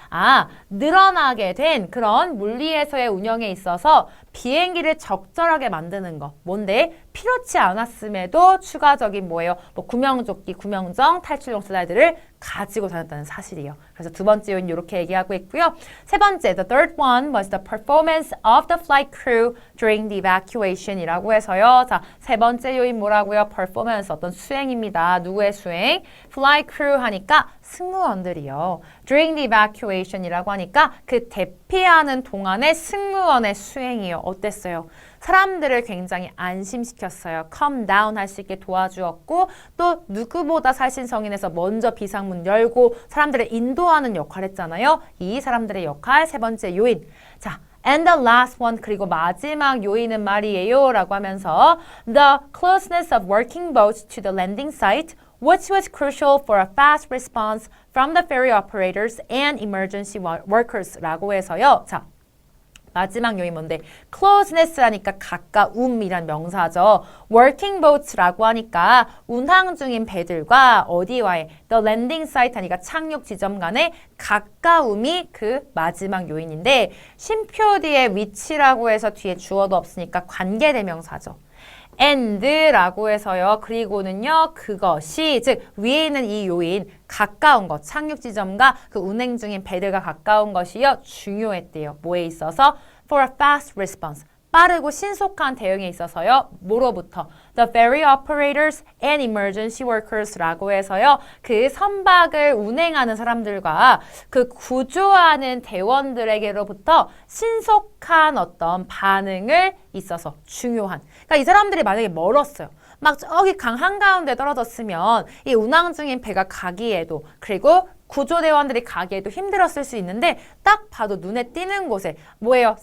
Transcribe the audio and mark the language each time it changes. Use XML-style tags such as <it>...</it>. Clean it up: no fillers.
<ko>아, 늘어나게 된 그런 물 위에서의 운영에 있어서 비행기를 적절하게 만드는 거. 뭔데? 필요치 않았음에도 추가적인 뭐예요? 뭐 구명조끼, 구명정, 탈출용 슬라이드를 가지고 다녔다는 사실이에요. 그래서 두 번째 요인 이렇게 얘기하고 있고요.</ko> <en>세 번째, the third one was the performance of the flight crew during the evacuation이라고 해서요.</en> <ko>자, 세 번째 요인 뭐라고요? performance, 어떤 수행입니다. 누구의 수행? flight crew 하니까 승무원들이요.</ko> <en>during the evacuation</en> <ko>이라고 하니까 그 대피하는 동안의 승무원의 수행이요. 어땠어요? 사람들을 굉장히 안심시켰어요.</ko> <en>calm down</en> <ko>할 수 있게 도와주었고 또 누구보다 살신성인에서 먼저 비상문 열고 사람들을 인도하는 역할을 했잖아요. 이 사람들의 역할 세 번째 요인.</ko> <en>자, and the last one 그리고 마지막 요인은 말이에요 라고 하면서 the closeness of working boats to the landing site which was crucial for a fast response from the ferry operators and emergency workers 라고 해서요.</en> <ko>자, 마지막 요인 뭔데? closeness라니까 가까움이란 명사죠. working boats라고 하니까 운항 중인 배들과 어디와의</ko> <en>the landing site</en> <ko>하니까 착륙 지점 간의 가까움이 그 마지막 요인인데 쉼표 뒤에 위치라고 해서 뒤에 주어도 없으니까 관계대명사죠. and라고 해서요. 그리고는요. 그것이 즉 위에 있는 이 요인 가까운 것 착륙 지점과 그 운행 중인 배들과 가까운 것이요. 중요했대요. 뭐에 있어서?</ko> <en>for a fast response.</en> <ko>빠르고 신속한 대응에 있어서요. 뭐로부터?</ko> <en>The ferry operators and emergency workers라고 해서요.</en> <ko>그 선박을 운행하는 사람들과 그 구조하는 대원들에게로부터 신속한 어떤 반응을 있어서 중요한. 그러니까 이 사람들이 만약에 멀었어요. 막 저기 강 한가운데 떨어졌으면 이 운항 중인 배가 가기에도 그리고 구조대원들이 가기에도 힘들었을 수 있는데 딱 봐도 눈에 띄는 곳에 뭐예요?</ko>